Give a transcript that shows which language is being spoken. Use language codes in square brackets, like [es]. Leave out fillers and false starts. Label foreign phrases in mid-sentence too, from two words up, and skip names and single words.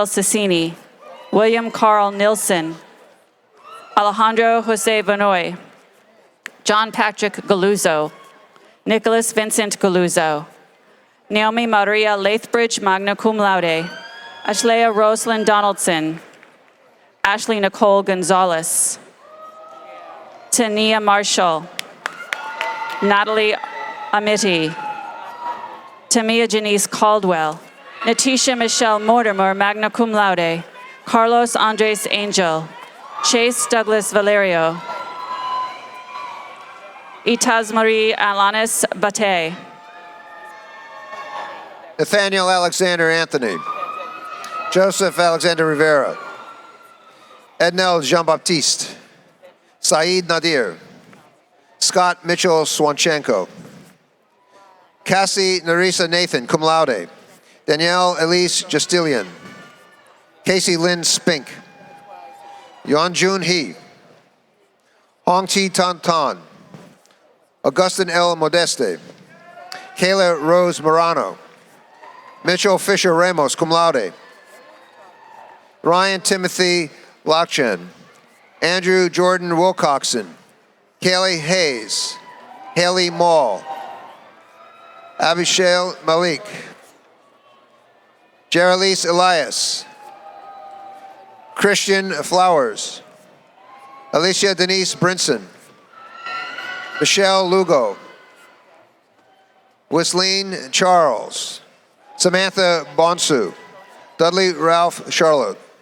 [en] Cecchini, William Carl Nilsson, Alejandro Jose Vanoy, John Patrick Galuzzo, Nicholas Vincent Galuzzo, Naomi Maria Lathbridge, [la] magna cum laude, [en] Ashlea Rosalind Donaldson, Ashley Nicole Gonzalez, Tania Marshall, Natalie Amity, Tamia Janice Caldwell, Natisha Michelle Mortimer, [la] magna cum laude, [en] Carlos Andres Angel, Chase Douglas Valerio, Itaz Marie Alanis Bate, Nathaniel Alexander Anthony, Joseph Alexander Rivera, Ednel Jean-Baptiste, Saeed Nadir, Scott Mitchell Swanchenko, Cassie Narisa Nathan, [la] cum laude, [en] Danielle Elise Justilian, Casey Lynn Spink, Yeonjun Hee, Hong Chi Tan Tan, Augustin L. Modeste, Kayla Rose Morano, Mitchell Fisher Ramos, [la] cum laude, [en] Ryan Timothy Lockchen, Andrew Jordan Wilcoxon, Kaylee Hayes, Haley Mall, Abishale Malik, Jeralise Elias, Christian Flowers, Alicia Denise Brinson, Michelle Lugo, Wisleen Charles, Samantha Bonsu, Dudley Ralph Charlotte,